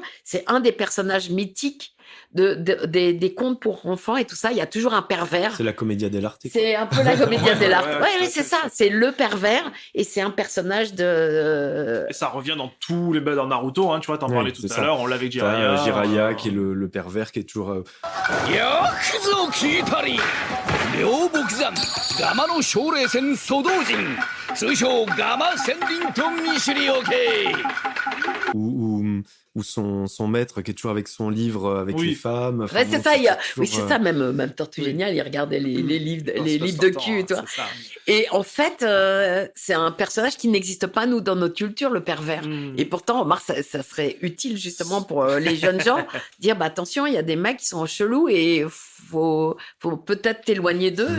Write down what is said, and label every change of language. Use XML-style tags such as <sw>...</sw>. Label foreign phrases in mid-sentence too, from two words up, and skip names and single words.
<fr>C'est un des personnages mythiques des contes pour enfants et tout ça. Il y a toujours un pervers. C'est la</fr> <it>commedia dell'arte.</it> <fr>quoi. C'est un peu la</fr> <it>comédia dell'arte.</it> <fr>ouais, Ouais, tout à oui, fait. c'est ça. C'est le pervers et c'est un personnage de. Et ça revient dans tous les dans Naruto, hein, tu vois, t'en Ouais, parlais tout c'est à ça. l'heure, on l'avait avec T'as Jiraiya. Jiraiya qui est le pervers qui est toujours</fr> <ja>よくぞ聞いたり両木山ガマの奨励戦蘇道人通称ガマ千輪と見知りおけ</ja> <fr>ou son maître qui est toujours avec son livre avec Oui. les femmes. Enfin, Ouais, bon, c'est ça. toujours, Oui, c'est ça. Même Tortue oui. Géniale, il regardait les livres, Dans les Space livres de Tortant, cul, hein, tu vois. c'est ça. Et en fait, c'est un personnage qui n'existe pas, nous, dans notre culture, le pervers. Mm. Et pourtant, Omar, ça serait utile justement pour les jeunes gens, dire, bah attention, il y a des mecs qui sont chelous et faut peut-être t'éloigner d'eux.</fr>